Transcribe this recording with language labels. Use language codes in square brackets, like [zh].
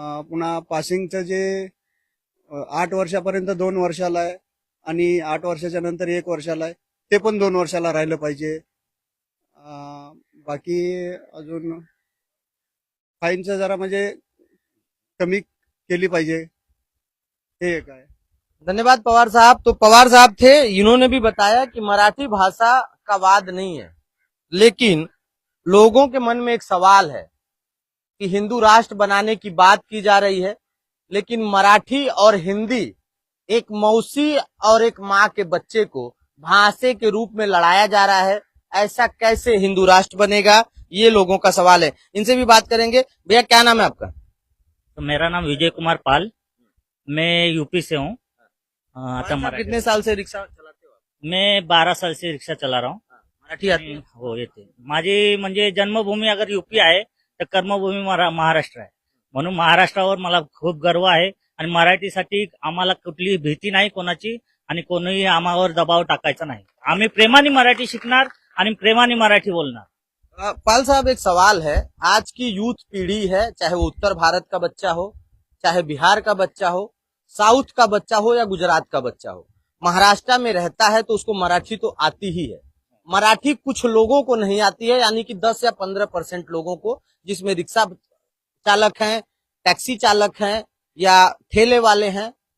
[mr] पुन्हा पासिंगचं जे 8 वर्षापर्यंत 2 वर्षाला आहे आणि 8 वर्षाच्या नंतर 1 वर्षाला आहे, ते पण 2 वर्षाला राहिलं पाहिजे. बाकी अजून फाईनचं जरा म्हणजे कमी केली पाहिजे. हे एक आहे. [hi] धन्यवाद पवार साहब. तो पवार साहब थे, इन्होंने भी बताया कि मराठी भाषा का वाद नहीं है, लेकिन लोगों के मन में एक सवाल है कि हिंदू राष्ट्र बनाने की बात की जा रही है, लेकिन मराठी और हिंदी एक मौसी और एक माँ के बच्चे को भाषा के रूप में लड़ाया जा रहा है. ऐसा कैसे हिंदू राष्ट्र बनेगा, ये लोगों का सवाल है. इनसे भी बात करेंगे. भैया, क्या नाम है आपका? तो मेरा नाम विजय कुमार पाल, मैं यूपी से हूँ. [mr] आता [hi] आप कितने साल से रिक्शा चलाते हो? मैं 12 साल से रिक्षा चला रहा हूँ. मराठी आती है? [mr] हो येते. माझी म्हणजे जन्मभूमी अगर यूपी आहे तर कर्मभूमी महाराष्ट्र आहे. म्हणून महाराष्ट्रावर मला खूप गर्व आहे आणि मराठीसाठी आम्हाला कुठली भीती नाही कोणाची, आणि कोणीही आम्हावर दबाव टाकायचा नाही. आम्ही प्रेमाने मराठी शिकणार आणि प्रेमाने मराठी बोलणार. [hi] पाल साहब, एक सवाल है. आज की यूथ पीढ़ी है, चाहे वो उत्तर भारत का बच्चा हो, चाहे बिहार का बच्चा हो, साउथ का बच्चा हो या गुजरात का बच्चा हो, महाराष्ट्र में रहता है तो उसको मराठी तो आती ही है. मराठी कुछ लोगों को नहीं आती है, यानी कि 10 या 15% लोगों को, जिसमें रिक्शा चालक हैं, टैक्सी चालक हैं या ठेले वाले हैं.